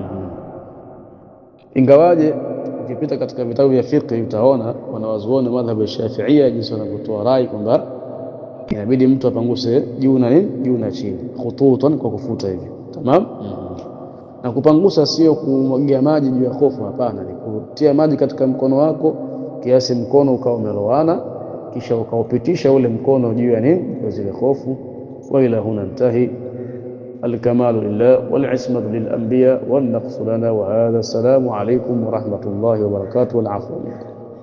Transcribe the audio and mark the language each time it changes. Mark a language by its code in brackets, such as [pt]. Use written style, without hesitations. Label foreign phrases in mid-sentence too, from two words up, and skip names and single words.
[sw] Ingawaje ukipita katika vitabu vya fiqh utaona wanawazuoni madhhabu ya Shafi'ia jinsi wanavyotoa rai kwamba inabidi mtu apanguse juu na nini, juu na chini, khututan, kwa kufuta hivi, tamam. Na kupangusa sio kumwagia maji juu ya hofu, hapana, ni kutia maji katika mkono wako kiasi mkono ukawa umelowana, kisha ukaupitisha ule mkono juu ya nini, kwa zile hofu. [ar] وإلى هنا انتهى. الكمال لله والعصمة للأنبياء والنقص لنا، وهذا السلام عليكم ورحمة الله وبركاته، والعفو منكم.